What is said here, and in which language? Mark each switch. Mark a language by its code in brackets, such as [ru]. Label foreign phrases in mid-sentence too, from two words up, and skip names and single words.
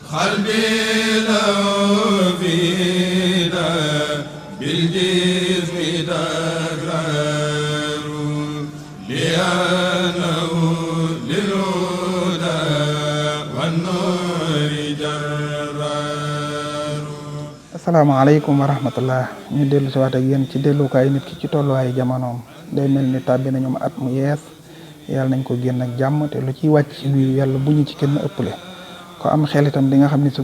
[ar] قلبي لو فينا بالجسم تكرار لأنه للهدى والنور جرار. السلام عليكم ورحمة الله [wo] ñu dellu si waat ak yéen ci dellukaay nit ki ci tolluwaayu jamonoom day mel ni tàbbi nañu at mu yees yàlla nañ ko génn ak jàmm te lu ciy wàcc ci biir yàlla bu ñu ci kenn ëppale ko am xel itam di nga xam ni sug